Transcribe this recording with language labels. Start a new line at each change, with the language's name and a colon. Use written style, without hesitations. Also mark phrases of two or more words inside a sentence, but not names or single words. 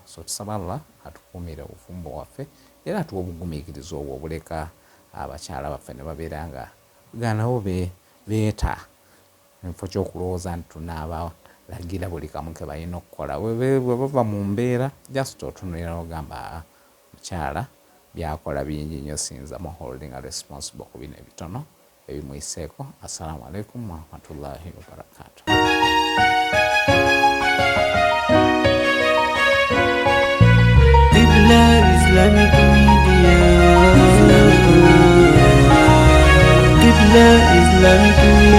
Ganda: So tusaba Allah atukuumire obufumbo waffe era atuwa obugumiikiriza obwo obuleka abakyala baffe ne babeera nga ganawo beeta enfo ky'okulowooza nti tunaabalagira buli kamu ke balina okukola. Bwe bava mu mbeera just otunulira n'ogamba mukyala byakola bingi nnyo, sinza mu
English: holding responsible
Ganda: ku bino ebitono ebimuyiseeko.
Arabic: السلام عليكم ورحمة الله وبركاته. Qibla Islamic Media. Qibla Islamic Media.